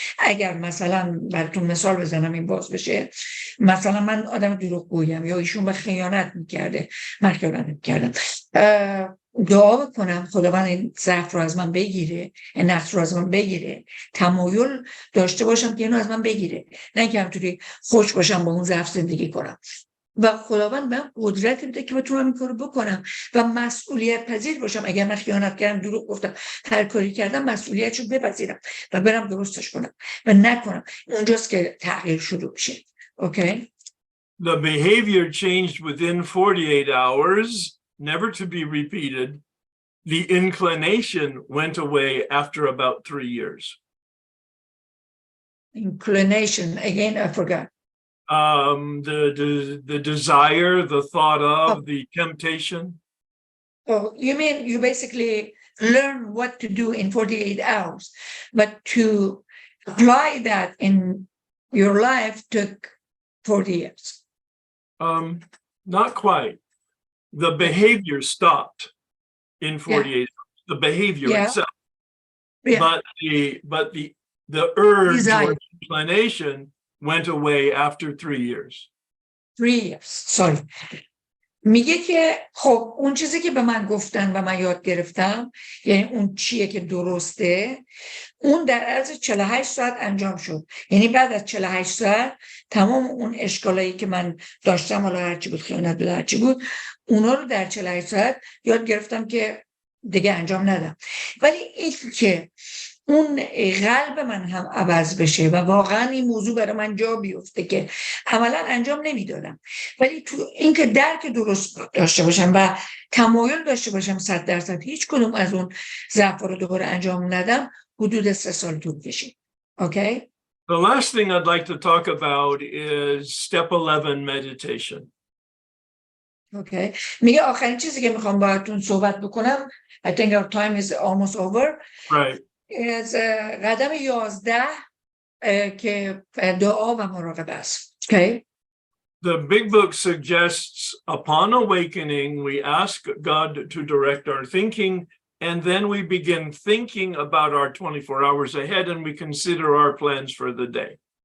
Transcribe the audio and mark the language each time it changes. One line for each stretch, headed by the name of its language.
Persian: اگر مثلا براتون مثال بزنم این باز بشه، مثلا من آدم دروغگویم یا ایشون به خیانت میکرده، من خیانت میکردم، دعا بکنم خداوند این ضعف رو از من بگیره، این نقص رو از من بگیره، تمایل داشته باشم که اینو از من بگیره، نه که همطوری خوش باشم با اون ضعف زندگی کنم و خداوند من قدرت بده که بتونم این کارو بکنم و مسئولیت پذیر باشم. اگر من خیانت کردم، دروغ گفتم، هر کاری کردم، مسئولیتشو بپذیرم و برم درستش کنم و نکنم. اونجاست که تغییر شروع میشه.
English: Okay? The behavior changed within 48 hours, never to be repeated. The inclination went away after about 3 years. Inclination, again, I forgot. The desire, the thought of, Oh. the temptation. Oh, you mean you basically learn what to do in 48 hours, but to apply that in your life took 40 years. Not quite. The behavior stopped in 48 hours. The behavior Yeah. itself. Yeah. But the urge Desire. or inclination went away after 3 years. 3 years. Sorry.
Persian: میگه که خب اون چیزی که به من گفتن و من یاد گرفتم، یعنی اون چیه که درسته، اون در عرض 48 ساعت انجام شد. یعنی بعد از 48 ساعت تمام اون اشکالایی که من داشتم، حالا هرچی بود، خیانت بود، هرچی بود، اونا رو در 48 ساعت یاد گرفتم که دیگه انجام ندم. ولی این که اون قلب من هم عوض بشه و واقعا این موضوع برای من جا بیفته که عملا انجام نمیدادم، ولی تو این که درک درست داشته باشم و تمایل داشته باشم 100% هیچ کدوم از اون ضعف‌ها رو دوباره انجام ندم، حدود 3 سال طول کشید.
English: Okay? The last thing I'd like to talk about is step 11 meditation. Okay.
Persian: میگه آخرین چیزی که میخوام باهاتون صحبت بکنم،
English: I think our time is almost over. Right.
Persian: از قدم 11 که دعا و مراقبه است.
English: Okay? The big book suggests upon awakening, we ask God to direct our thinking, and then we begin thinking about our 24 hours ahead, and we consider our plans for the day.